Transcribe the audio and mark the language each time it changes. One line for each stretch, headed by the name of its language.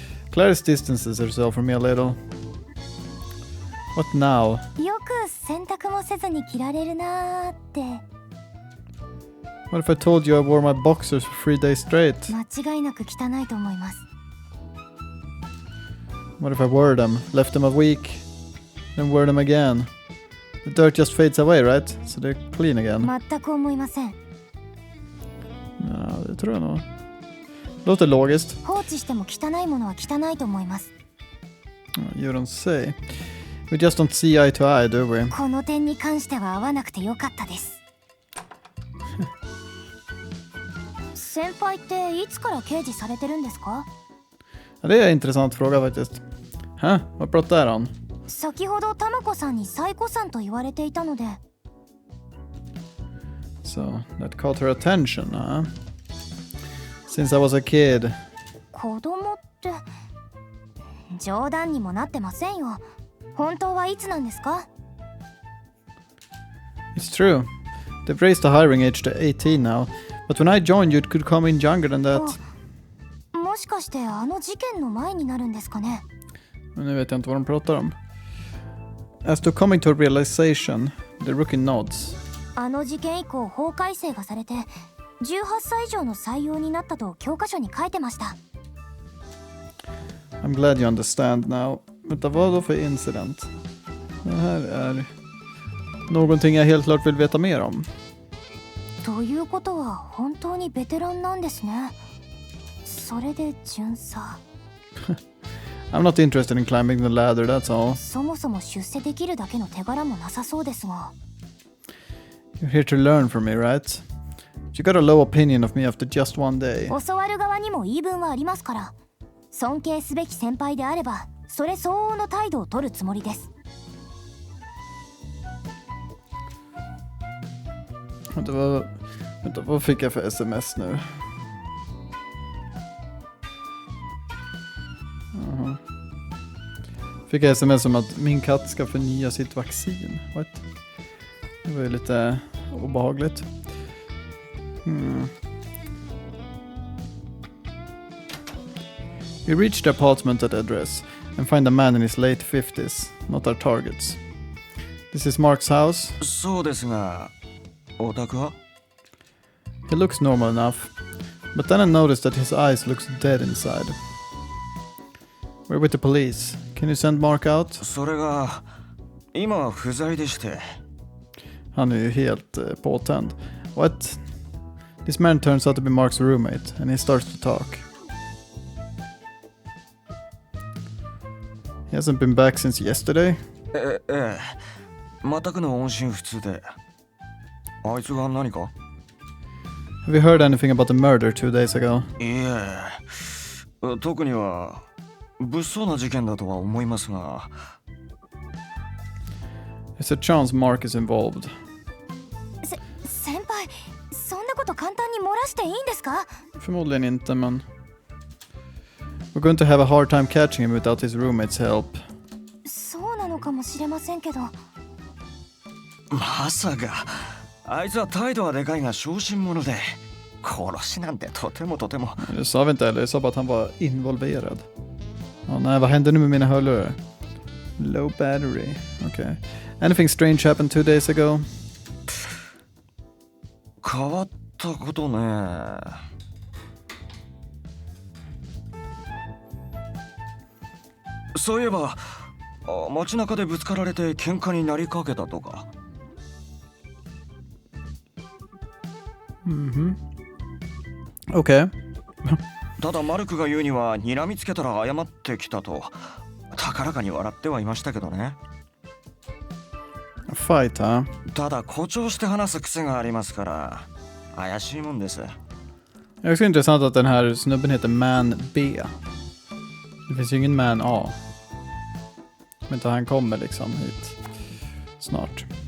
English: Clarice distances herself from me a little. What now?
Japanese: よく洗濯もせずに着られるなーって。
English: What if I told you I wore my boxers for 3 days straight?
Japanese: 間違いなく汚いと思います。
English: What if I wore them, left them a week, then wore them again? The dirt just fades away, right? So they're clean again.
Japanese: 全く思いません。
Swedish: Ja, det tror jag nog. Låter logiskt.
Japanese: 放置しても汚いものは汚いと思います。
English: You don't say. We just don't see eye to eye, do we?
Japanese: この点に関しては合わなくてよかったです。先輩っていつから刑事されてるんですか？
Swedish: Ja, det är en intressant fråga faktiskt. Huh? Vad pratar han?
Japanese: 先ほどタマコさんにサイコさんと言われていたので。
English: So, that caught her attention, huh? Since I was a kid.
Japanese: 子供って冗談にもなってませんよ。本当はいつなんですか？
English: It's true. They've raised the hiring age to 18 now. But when I joined you, it could come in younger than that.
Japanese: もしかしてあの事件の前になるんですかね？
Swedish: Men nu vet jag inte vad de pratar om.
English: As to coming to a realization, the rookie nods.
Japanese: あの事件以降法改正がされて18歳以上の採用になったと教科書に書いてました。
English: I'm glad you understand now.
Swedish: Vänta, vad då för incident? Det här är någonting jag helt klart vill veta mer om.
Japanese: ということは本当にベテランなんですね。それで巡査。
English: I'm not interested in climbing the ladder, that's all.
Japanese: そもそも出世できるだけの手柄もなさそうですが。
English: You're here to learn from me, right? You got a low opinion of me after just one day.
Japanese: 教わる側にも言い分はありますから。尊敬すべき先輩であればそれ相応の態度を取るつもりです。
Swedish: Vänta, vad fick jag för sms nu? Jaha. Fick jag sms om att min katt ska förnya sitt vaccin.
English: What?
Swedish: Det var ju lite obehagligt.
English: We reach the apartment at address and find a man in his late 50s, not our targets. This is Mark's house.
Japanese: そうですが、お宅は？
English: He looks normal enough, but then I noticed that his eyes looks dead inside. We're with the police. Can you send Mark out?
Japanese: それが今は不在でして。
Swedish: Han är ju helt påtänd.
English: What? This man turns out to be Mark's roommate, and he starts to talk. He hasn't been back since yesterday?
Japanese: ええ、全くの音信不通で。あいつが何か？
English: Have you heard anything about the murder 2 days ago?
Japanese: いえ、特には物騒な事件だとは思いますが。
English: There's a chance Mark is involved.
Japanese: 先輩、そんなこと簡単に漏らしていいんですか？
Swedish: Förmodligen inte, men
English: we're going to have a hard time catching him without his roommate's help.
Japanese: そうなのかもしれませんけど。まさか。あいつは態度はでかいが小心者で殺しなんてとてもとても。
Swedish: Det sa vi inte heller, jag sa bara att han var involverad. Ja, nej, vad hände nu med mina hörlurar?
English: Low battery, okay. Anything strange happened 2 days ago?
Japanese: 変わったことね。そういえば街中でぶつかられて喧嘩になりかけたとか。
English: Okay.
Japanese: ただマルクが言うには睨みつけたら謝ってきたと高らかに笑ってはいましたけどね。
English: A fight, huh?
Japanese: ただ誇張して話す癖がありますから怪しいもんです。
Swedish: Det är också intressant att den här snubben heter Man B. Det finns ju ingen man A. Men inte han kommer liksom hit snart.